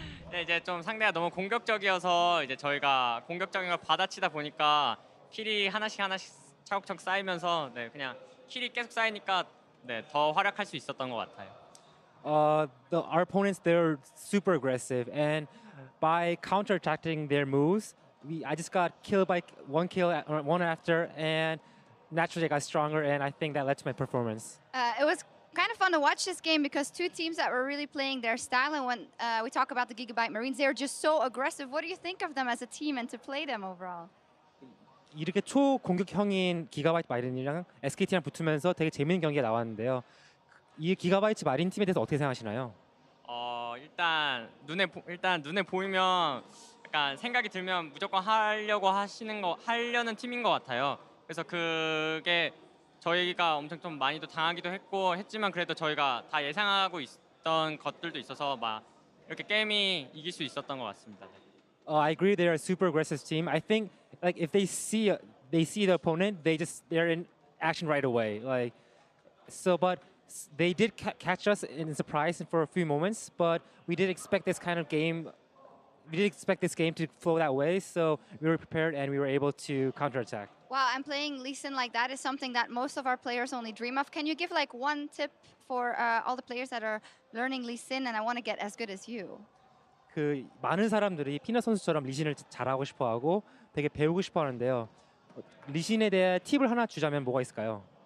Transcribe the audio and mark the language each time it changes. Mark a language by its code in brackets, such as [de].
[ko] 네, 이제 좀 상대가 너무 공격적이어서 이제 저희가 공격적인 걸 받아치다 보니까 킬이 하나씩 차곡차곡 쌓이면서 네, 그냥 킬이 계속 쌓이니까 네, 더 활약할 수 있었던 것 같아요. [en] Our opponents, they're super aggressive, and by counterattacking their moves, I just got killed by one after, and naturally I got stronger, and I think that led to my performance. It was kind of fun to watch this game because two teams that were really playing their style, and when we talk about the Gigabyte Marines, they're just so aggressive. What do you think of them as a team and to play them overall? [ko] 이렇게 초공격형인 기가바이트 마린이랑 SKT랑 붙으면서 되게 재밌는 경기가 나왔는데요. 이 기가바이트 마린 팀에 대해서 어떻게 생각하시나요? 일단 눈에 보이면 약간 생각이 들면 무조건 하려는 팀인 것 같아요. 그래서 그게 저희가 엄청 좀 많이도 당하기도 했지만 그래도 저희가 다 예상하고 있던 것들도 있어서 막 이렇게 게임이 이길 수 있었던 것 같습니다. [en] I agree. They're a super aggressive team. I think like if they see the opponent, they're in action right away. Like so, but they did catch us in surprise for a few moments. But we did expect this kind of game. We did expect this game to flow that way. So we were prepared and we were able to counterattack. Wow, and playing Lee Sin like that is something that most of our players only dream of. Can you give like one tip for all the players that are learning Lee Sin and I want to get as good as you? [ko] 그 많은 사람들이 피넛 선수처럼 리신을 잘하고 싶어하고 되게 배우고 싶어하는데요. 리신에 대해 팁을 하나 주자면 뭐가 있을까요?